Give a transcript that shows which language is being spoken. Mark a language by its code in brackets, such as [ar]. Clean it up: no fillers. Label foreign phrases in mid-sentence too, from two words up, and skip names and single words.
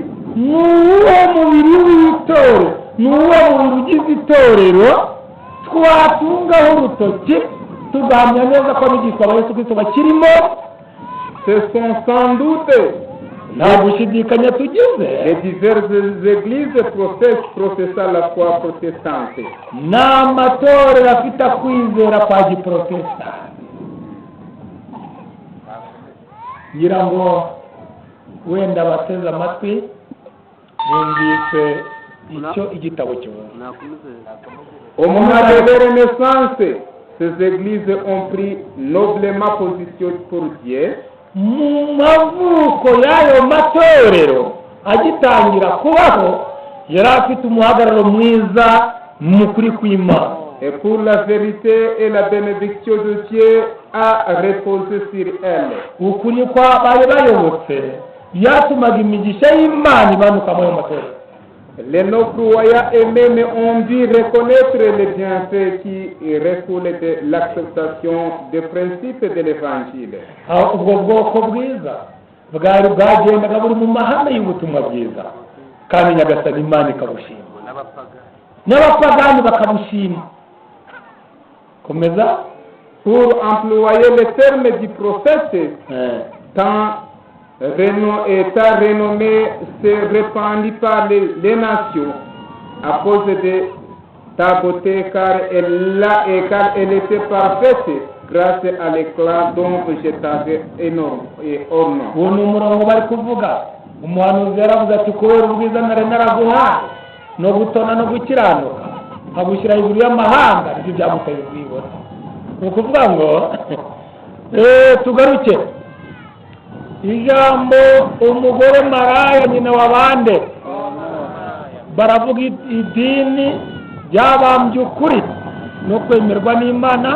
[rw] n'uwo mubiri w'itorero, n'uwo mubiri ugize itorero twatungaho urutoki tugahamya neza ko abigishwa ba Yesu Kristo bakirimo. [fr] Ce sont sans doute [rw] nta gushidikanya tugize [fr] les diverses églises professant la foi protestante. [rw] n'amatorero afite kwizera kwa giprotestani. ngira ngo wenda bateze amatwi bumvise icyo igitabo kivuga. [fr] Au moment de leur naissance, ces églises ont pris noblement position pour Dieu. [rw] mu mavuko y'ayo matorero agitangira kubaho yari afite umuhagararo mwiza mu kuri kw'Imana, [fr] Et pour la vérité et la bénédiction de Dieu a reposé sur elle. [rw] ukuri kwa bari bayobotse byatumaga imigisha y'Imana ibanuka muri ayo matorero. [fr] Les non-croyants eux-mêmes ont dû reconnaître les bienfaits qui recoulent de l'acceptation des principes de l'Évangile. [rw] ubwo bwoko bwiza bwari bwagendaga buri mu mahame y'ubutumwa bwiza, kandi nyagasani Imana ikabushima n'abapagani bakabushima. komeza. [fr] Pour employer le terme du prophète, tant renommé se répandit par les nations à cause de ta beauté, car elle était parfaite grâce à l'éclat dont je t'avais orné. [rw] uwo ni umurongo bari kuvuga. umuhanuzi yaravuze ati kubera ubwiza nari naraguhaye no gutona no gukiranuka nkagushyira hejuru y'amahanga nibyo byamuteye ubwibone. ni ukuvuga ngo tugaruke ijambo umugore maraya nyina wa bande, baravuga idini ryabambye ukuri no kwemerwa n'Imana.